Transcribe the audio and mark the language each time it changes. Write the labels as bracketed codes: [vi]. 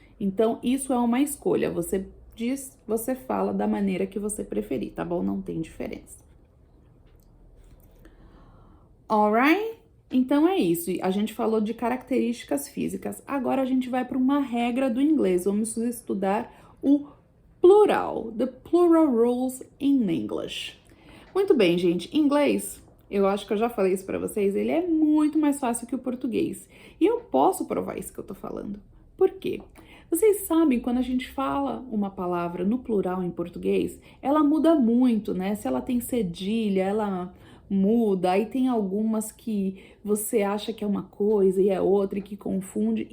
[pt] Então, isso é uma escolha. Você diz, você fala da maneira que você preferir, tá bom? Não tem diferença. Alright? Então é isso. A gente falou de características físicas. Agora a gente vai para uma regra do inglês. Vamos estudar o plural. [en] The plural rules in English. [pt] Muito bem, gente. Inglês, eu acho que eu já falei isso para vocês, ele é muito mais fácil que o português. E eu posso provar isso que eu tô falando. Por quê? Vocês sabem, quando a gente fala uma palavra no plural em português, ela muda muito, né? Se ela tem cedilha, ela muda. Aí tem algumas que você acha que é uma coisa e é outra e que confunde.